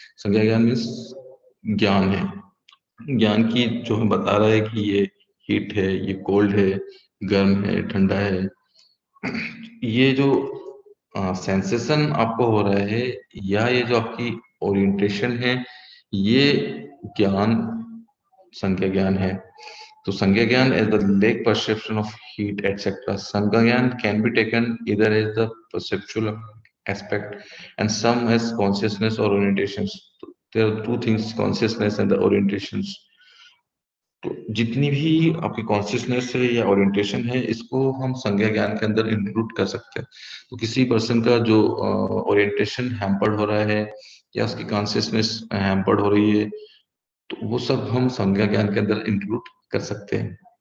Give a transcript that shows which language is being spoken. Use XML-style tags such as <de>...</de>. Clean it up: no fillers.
<hi>संज्ञा ज्ञान मीन्स ज्ञान है, ज्ञान की जो हमें बता रहा है कि ये हीट है, ये कोल्ड है, गर्म है, ठंडा है। ये जो सेंसेशन आपको हो रहा है, या ये जो आपकी ओरिएंटेशन है, ये ज्ञान संज्ञा ज्ञान है।</hi> <en>तो संज्ञा ज्ञान is the lake perception of heat, etc. संज्ञा ज्ञान can be taken either as the perceptual aspect and some as consciousness or orientations. There are two things, consciousness and the orientations.</en> <hi>तो जितनी भी आपकी कॉन्शियसनेस है या ओरिएंटेशन है, इसको हम संज्ञा ज्ञान के अंदर इंक्लूड कर सकते हैं। तो किसी पर्सन का जो ओरिएंटेशन हैम्पर्ड हो रहा है या उसकी कॉन्शियसनेस हैम्पर्ड हो रही है, तो वो सब हम संज्ञा ज्ञान के अंदर इंक्लूड कर सकते हैं।</hi>